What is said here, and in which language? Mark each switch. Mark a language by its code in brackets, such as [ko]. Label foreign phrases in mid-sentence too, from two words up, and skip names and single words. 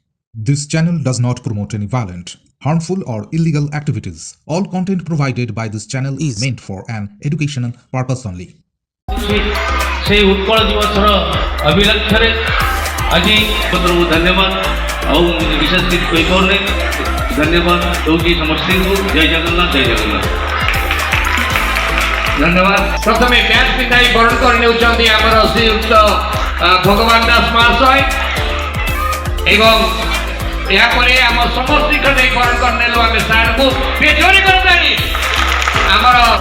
[en] This channel does not promote any violent, harmful, or illegal activities. All content provided by this channel is meant for an educational purpose only. [or] ସେଇ ଉତ୍କଳ ଦିବସର ଅଭିଲକ୍ଷେ ଆଜି ବନ୍ଧୁ ଧନ୍ୟବାଦ ଆଉ ବିଶେଷ କିଛି କହିପାରୁନି ଧନ୍ୟବାଦ ଦଉଛି ସମସ୍ତଙ୍କୁ ଜୟ ଜଗନ୍ନାଥ ଜୟ ଜଗନ୍ନାଥ ଧନ୍ୟବାଦ। ପ୍ରଥମେ ବ୍ୟାଚ୍ ପିନ୍ଧାଇ ବରଣ କରି ନେଉଛନ୍ତି ଆମର ଶ୍ରୀଯୁକ୍ତ ଭଗବାନ ଦାସ ମହାଶୟ ଏବଂ ଏହାପରେ ଆମ ସମସ୍ତଙ୍କ ନେଇ ବରଣ କରି ନେଲୁ ଆମେ ସାର୍ଙ୍କୁ ଜୋରେ କରିଦେଲି ଆମର